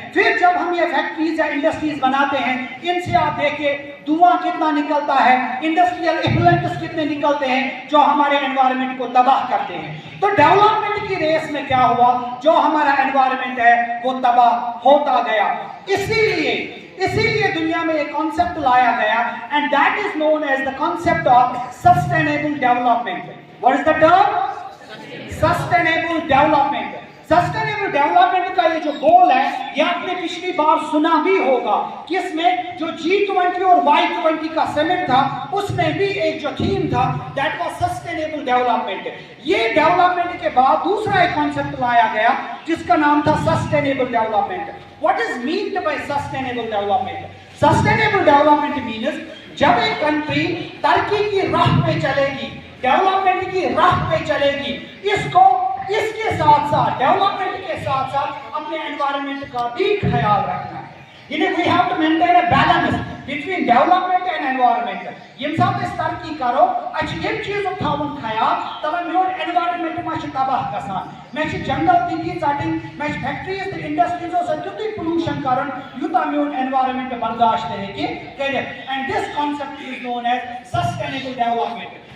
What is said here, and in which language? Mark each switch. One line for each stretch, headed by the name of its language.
Urdu: پھر جب ہم یہ فیکٹریز یا انڈسٹریز بناتے ہیں، ان سے آپ دیکھیے دھواں کتنا نکلتا ہے، انڈسٹریل ایفلوئنٹس کتنے نکلتے ہیں جو ہمارے انوائرمنٹ کو تباہ کرتے ہیں. تو ڈیولپمنٹ کی ریس میں کیا ہوا؟ جو ہمارا انوائرمنٹ ہے وہ تباہ ہوتا گیا. اسی لیے دنیا میں ایک کانسیپٹ لایا گیا
English: and that is known as the concept of sustainable development. What is the term? Sustainable development.
Urdu: Sustainable development کا یہ جو گول ہے، یہ آپ نے پچھلی بار سنا بھی ہوگا کہ اس میں جو G20 اور Y20 کا سمٹ تھا، اس میں بھی ایک جو تھیم تھا
English: that was sustainable development.
Urdu: یہ ڈیولپمنٹ کے بعد دوسرا ایک کانسیپٹ لایا گیا جس کا نام تھا sustainable development.
English: What is meant by sustainable development? Sustainable development means
Urdu: جب ایک کنٹری ترقی کی راہ پہ چلے گی، ڈیولپمنٹ کی راہ پہ چلے گی، اس کے ساتھ ساتھ ڈیولپمنٹ کے ساتھ ساتھ اپنے انوائرمنٹ کا بھی خیال رکھنا ہے.
English: We have to maintain a balance. between development and environment.
Kashmiri: یم ساتھ اس ترقی کرو اچھ یم چیزوں تھاون خیال تب میون environment ما چھ تباہ گژھان میں چھ جنگل تھی ژٹن میں چھ فیکٹریز تہ انڈسٹریزوں سے تیوتھے پولوشن کرن یوتاہ میون environment برداشت ہیکہ کٔرِتھ.
English: And this concept is known as sustainable development.